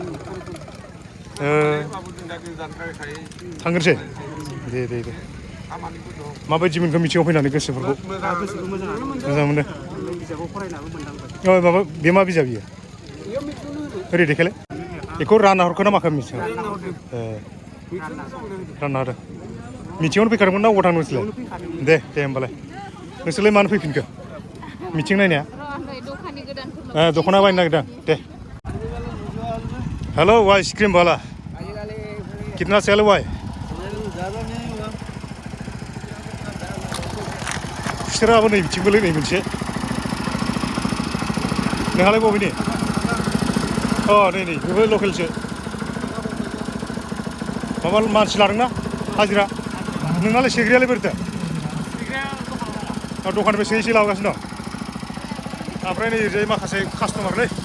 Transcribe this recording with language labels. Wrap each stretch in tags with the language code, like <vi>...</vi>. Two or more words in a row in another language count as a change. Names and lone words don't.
<brx>थांग्रोसै दे माबायदि मोनखो मिथिङाव फैनानै गोसोफोरखौ मोजां मोनो माबा बे मा बिजाब बियो ओरै देखायलाय बेखौ रानना हरखो ना माखो मिथिङाव रानना होदों मिथिङावनो फैखादोंमोन ना अबाव थांनो नोंसोरलाय दे होमबालाय नोंसोरलाय मानो फैफिनखो मिथिं नायनाया दख'ना बायनो नागिरदों दे हेलो</brx> <hi>आइसक्रीम वाला कितना सेल हुआ है</hi> <brx>नोंसोराबो नै बिथिंबोलै नै मोनसे नोंहालाय बबेनि अ नै बेबो लकेलसो माबा मानसि लादोंना हाजिरा नोंनालाय सेग्रायालाय बोरैथो दखान बेसे एसे लागासिनो दं ओमफ्राय नै ओरैजाय माखासे कास्टमारलै</brx>